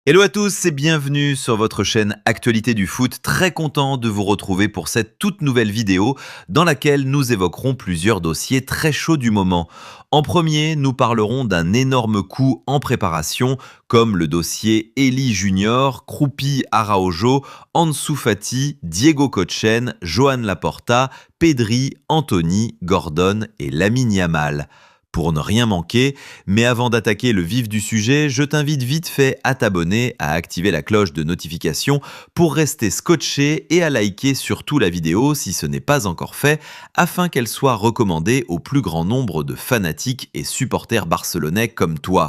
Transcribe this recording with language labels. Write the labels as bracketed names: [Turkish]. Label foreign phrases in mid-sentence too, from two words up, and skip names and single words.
[French] Hello à tous et bienvenue sur votre chaîne Actualité du foot. Très content de vous retrouver pour cette toute nouvelle vidéo dans laquelle nous évoquerons plusieurs dossiers très chauds du moment. En premier, nous parlerons d'un énorme coup en préparation comme le dossier Eli Junior, Kroupi Araujo, Ansu Fati, Diego Kochen, Joan Laporta, Pedri, Anthony, Gordon et Lamine Yamal. Pour ne rien manquer, mais avant d'attaquer le vif du sujet, je t'invite vite fait à t'abonner, à activer la cloche de notification pour rester scotché et à liker surtout la vidéo si ce n'est pas encore fait, afin qu'elle soit recommandée au plus grand nombre de fanatiques et supporters barcelonais comme toi.